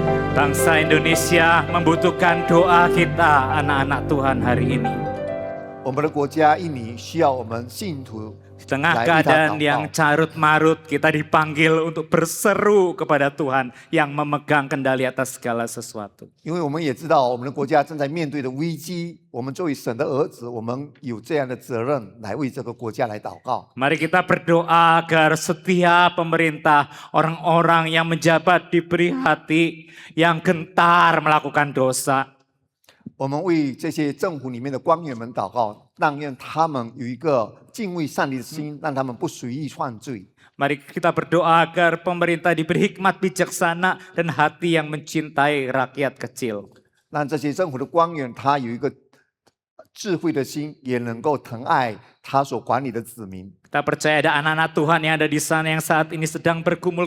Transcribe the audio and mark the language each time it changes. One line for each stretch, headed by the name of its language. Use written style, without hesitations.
Indonesian: Bangsa Indonesia membutuhkan doa kita, anak-anak Tuhan, hari ini.
Chinese: 我们的国家印尼需要我们信徒
Indonesian: Di tengah Nah, kita keadaan tahu. yang carut marut, kita dipanggil untuk berseru kepada Tuhan yang memegang kendali atas segala sesuatu.
Chinese: 因为我们也知道我们的国家正在面对的危机，我们作为神的儿子，我们有这样的责任来为这个国家来祷告。
Indonesian: Mari kita berdoa agar setiap pemerintah, orang-orang yang menjabat diberi hati yang gentar melakukan dosa.
Chinese: 我们为这些政府里面的官员们祷告，让他们有一个敬畏上帝的心，让他们不随意犯罪。
Indonesian: Mari kita berdoa agar pemerintah diberi hikmat bijaksana dan hati yang mencintai rakyat kecil.
Chinese: 让这些政府的官员他有一个智慧的心，也能够疼爱他所管理的子民。
Indonesian: Kita percaya ada anak-anak Tuhan yang ada di sana yang saat ini sedang bergumul.